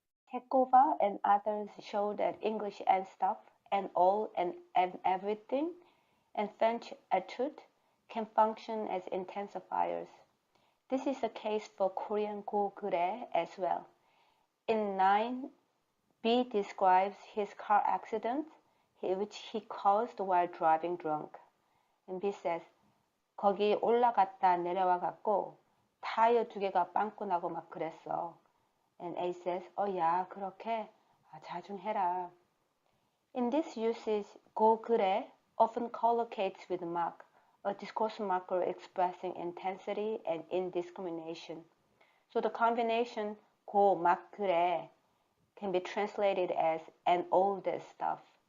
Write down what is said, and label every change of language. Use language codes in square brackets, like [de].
[en] Tekova and others show that English and stuff and all and everything and French étude can function as intensifiers. This is the case for Korean 고 그래 as well. In 9, B describes his car accident, which he caused while driving drunk. And B says, [ko] 거기 올라갔다 내려와 갖고 타이어 2개가 빵꾸 나고 막 그랬어. [en] And A says, [ko] 야, 그렇게? 잘 좀 해라. [en] In this usage, 고 그래 often collocates with mark, a discourse marker expressing intensity and indiscrimination. So the combination 고 막 그래 can be translated as and all this stuff.